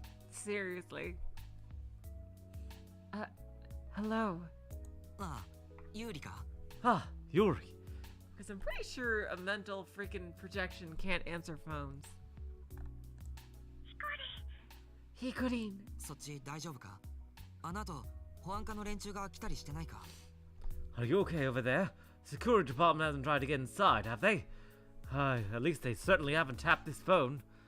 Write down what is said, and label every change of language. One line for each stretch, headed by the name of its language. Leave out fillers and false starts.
English: Seriously. Hello.
Japanese: ああ、ユーリか。
English: Ah, Yuri. Because I'm pretty sure a mental freaking projection can't answer phones. Hikorin.
Japanese: そっち大丈夫か？あの後、保安課の連中が来たりしてないか？
English: Are you okay over there? Security department hasn't tried to get inside, have they? At least they certainly haven't tapped this phone.